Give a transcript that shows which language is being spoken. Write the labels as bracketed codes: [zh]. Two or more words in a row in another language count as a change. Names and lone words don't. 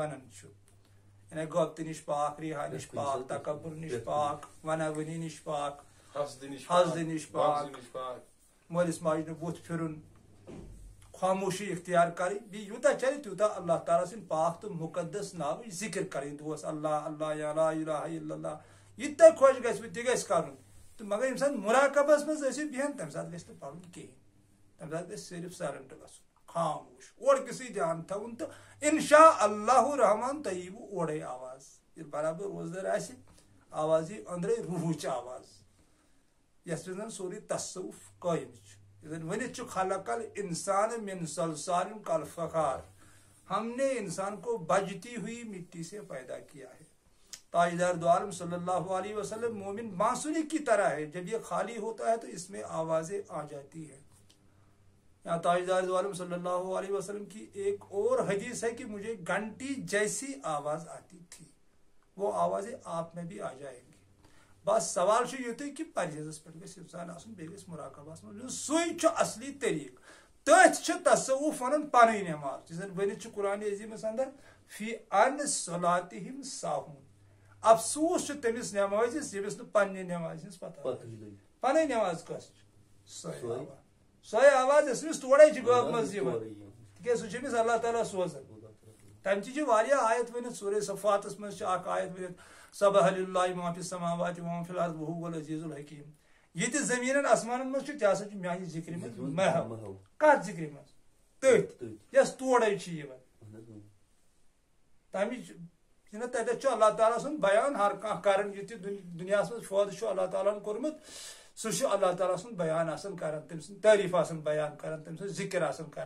[ks] ونان چھُ یعنی غٲبتہٕ نِش پاک رِہا نِش پاک تکبُر نِش پاک وناوٲنی نِش پاک حسدٕ نِش پاک مٲلِس ماجہِ نہٕ بُتھ پھِرُن خاموشی اختیار کرٕنۍ بیٚیہِ یوٗتاہ چلہِ تیوٗتاہ اللہ تعالیٰ سٕنٛدۍ پاک تہٕ مُقدس ناوٕچ ذِکر کرٕنۍ دۄہس اللہ اللہ یا [ar] لا الہ الا اللہ [ks] یہِ تہِ تۄہہِ خۄش گژھوٕ تہِ گژھِ کرُن تہٕ مگر ییٚمہِ ساتہٕ مراقبس منٛز ٲسِو بیہن تمہِ ساتہٕ گژھِ نہٕ پرُن کِہیٖنۍ تمہِ ساتہٕ گژھِ صرف سایلنٹ گژھُن خاموش اورکِسٕے دھیان تھاوُن تہٕ [ar] انشاء اللہ [ks] رحمان تۄہہِ ییٖوٕ اورے آواز ییٚلہِ برابر روزدر آسہِ آواز یی أنٛدرے روحٕچ آواز یتھ منٛز زن سورُے تصوُف قٲیِم چھُ ونت [ar] خلق الانسان من صلصال کالفخار، [ur] ہم نے انسان کو بجتی ہوئی مٹی سے پیدا کیا ہے. تاجدار دو عالم [ar] صلی اللہ علیہ وسلم [ur] مومن بانسری کی طرح ہے، جب یہ خالی ہوتا ہے تو اس میں آوازیں آ جاتی ہیں. یہاں تاجدار دو عالم [ar] صلی اللہ علیہ وسلم [ur] کی ایک اور حدیث ہے کہ مجھے گھنٹی جیسی آواز آتی تھی، وہ آوازیں آپ میں بھی آ جائیں گی. [ks] بس سوال یہ کہ پرہیزس پہ گھس انسان آسن، بیٚیہِ گژھِ مراقبہس منٛز. سُے چھُ اصلی طریقہ. تٔتھۍ چھُ تصوف ونان پنٕنۍ نٮ۪ماز، یُس زن ؤنِتھ چھُ قرآن عظیٖمس اندر [ar] فی ان صلاتہم ساہون. [ks] افسوس چھُ تٔمِس نٮ۪مازِس ییٚمِس نہٕ پننہِ نٮ۪مازِ ہٕنٛز پتہ، پنٕنۍ نٮ۪ماز کۄس چھِ؟ سۄے آواز یۄس أمِس تورے چھِ گٲمٕژ یِوان، تِکیٛازِ سُہ چھُ أمِس اللہ تعالیٰ سوزان. تمہِ تہِ چھِ واریاہ آیت ؤنِتھ، سورہ صفاتس منٛز چھِ اکھ آیت ؤنِتھ [ar] سبح للہ ما فی السماوات وما فی الارض وهو العزیز الحکیم. [ks] یہ تہِ زٔمیٖنن آسمانن منٛز چھُ تہِ ہسا چھُ میانہِ ذکرِ منٛز محو. کتھ ذکرِ منٛز؟ تٔتھۍ یۄس تورے چھِ یِوان. تمِچ چھِنہ تتٮ۪تھ چھُ اللہ تعالیٰ سُنٛد بیان ہر کانٛہہ کران، یہِ تہِ دُنیاہس منٛز فٲیدٕ چھُ اللہ تعالیٰ ہن کوٚرمُت سُہ چھُ اللہ تعالیٰ سُنٛد بیان آسان کران، تٔمۍ سٕنٛز تعریٖف آسان بیان کران، تٔمۍ سٕنٛز ذکر آسان کران.